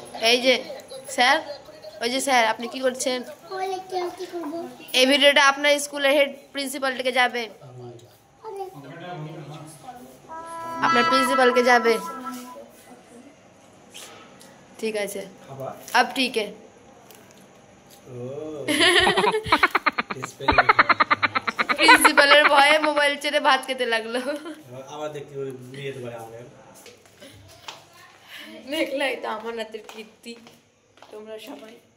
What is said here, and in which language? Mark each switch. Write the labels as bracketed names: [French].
[Bangla] এই যে স্যার, ওই যে স্যার আপনি কি করছেন? এই ভিডিওটা আপনার স্কুলের হেড প্রিন্সিপালকে যাবে, আপনার প্রিন্সিপালকে যাবে। ঠিক আছে, [Hindi] अब ठीक है। [Bangla] প্রিন্সিপালের ভয়ে মোবাইল ছেড়ে ভাত খেতে লাগলো। আবার দেখতে নিয়ে যেতে পারে আমরা। দেখলাই তো আমার হাতের কীর্তি তোমরা সবাই।